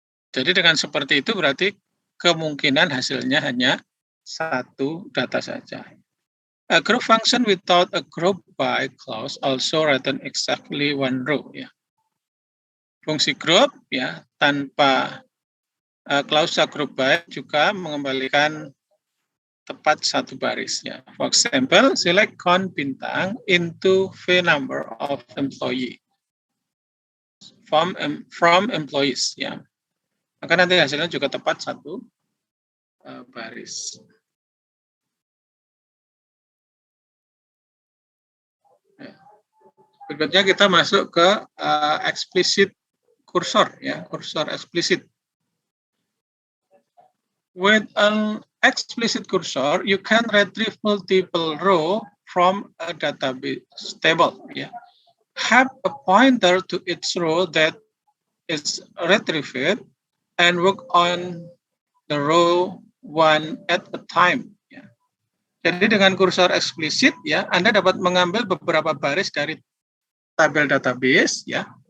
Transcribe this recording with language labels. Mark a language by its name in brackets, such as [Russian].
[Indonesian] Jadi dengan seperti itu berarti kemungkinan hasilnya hanya satu data saja. [English] A group function without a group by clause also return exactly one row. [Indonesian] Ya. Fungsi group ya tanpa klausa group by juga mengembalikan tepat satu baris. Ya. [English] For example, select count bintang into V number of employee from employees. [Indonesian] Ya. Maka nanti hasilnya juga tepat satu baris. Berikutnya kita masuk ke explicit cursor, ya, cursor explicit. [English] With an explicit cursor, you can retrieve multiple row from a database table. [Indonesian] Ya. [English] Have a pointer to each row that is retrieved and work on the row one at a time. [Indonesian] Ya. Jadi dengan kursor eksplisit, ya, Anda dapat mengambil beberapa baris dari tabel database, ya.